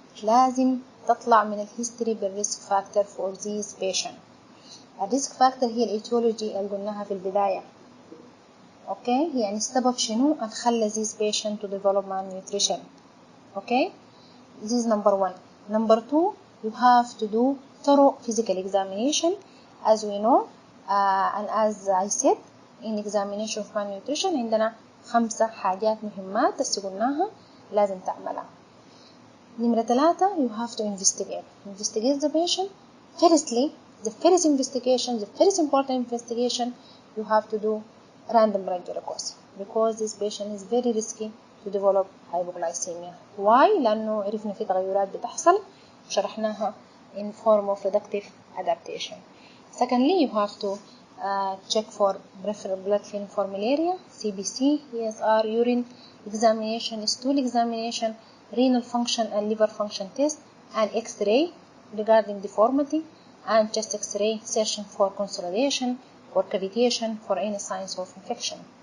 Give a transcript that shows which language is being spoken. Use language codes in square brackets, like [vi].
[ar] لازم تطلع من الهيستوري بالريسك فاكتور [en] for these patient. [ar] الريسك فاكتور هي الاتيولوجي اللي قلناها في البداية. اوكي، يعني السبب شنو اللي خلى [en] these patient to develop malnutrition. Okay, this is number 1. Number 2, you have to do thorough physical examination as we know, and as I said in examination of malnutrition [ar] عندنا 5 حاجات مهمات بس قلناها لازم تعملها. نمرة 3, [en] you have to investigate the patient. Firstly, the first important investigation, you have to do random blood glucose because this patient is very risky to develop hypoglycemia. Why? [ar] لأنه عرفنا في تغيرات بتحصل وشرحناها [en] in form of reductive adaptation. Secondly, you have to check for peripheral blood film for malaria, CBC, ESR, urine examination, stool examination, renal function and liver function test, and X-ray regarding deformity, and chest X-ray searching for consolidation, for cavitation, for any signs of infection.